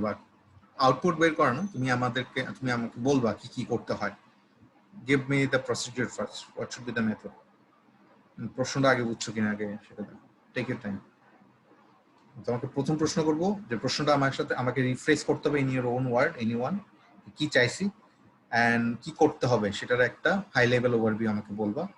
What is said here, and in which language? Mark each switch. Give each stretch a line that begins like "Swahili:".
Bangla: বা আউটপুট বের করো না, তুমি আমাকে বলবা কি কি করতে হয়।
English: give me the procedure first, what should be the method.
Bangla: প্রশ্নটা আগে বুঝছো কিনা আগে সেটা
English: Take your time.
Bangla: তোমাকে প্রথম প্রশ্ন করবো, যে প্রশ্নটা আমাকে রিফ্রেশ করতে হবে
English: in your own word, anyone,
Bangla: কি চাইছি এন্ড কি করতে হবে সেটার একটা হাই লেভেল ওভারভিউ আমাকে বলবা।